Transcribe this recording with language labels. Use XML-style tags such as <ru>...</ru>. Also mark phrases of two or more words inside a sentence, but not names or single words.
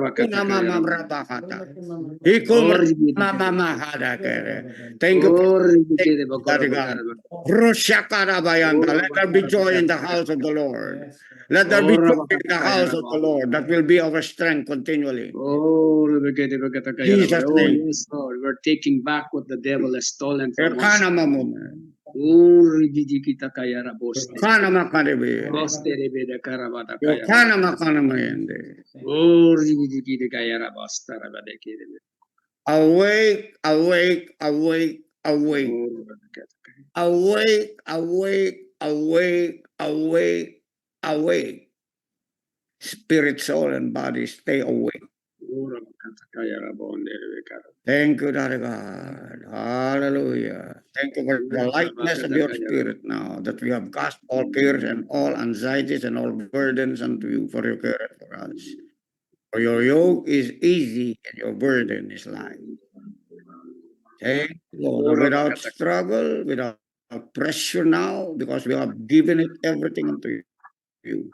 <en>Thank you for Daddy God. Let there be joy in the house of the Lord. Let there be joy in the house of the Lord. That will be our strength continually. Oh, Jesus' name. yes, Lord. We're taking back what the devil has stolen from us. Ekana mamu. Oh, ribidikita kaya raboste. Kana makaribi. Roste rebede karabata kaya Kana rabata. makana mayende. Oh, ribidikita kaya rabasta rabade kere. Awake, awake, awake, awake. Oh, rabakata kaya. Awake, awake, awake, awake, awake. Spirit, soul, and body, stay awake. Oh, rabakata kaya rabonde rebekara. Thank you, Daddy God. Hallelujah. Thank you for the lightness of your spirit now, that we have cast all cares and all anxieties and all burdens unto you for your care for us. For your yoke is easy and your burden is light. Thank you, Lord, without struggle, without pressure now, because we have given it everything unto you.</en>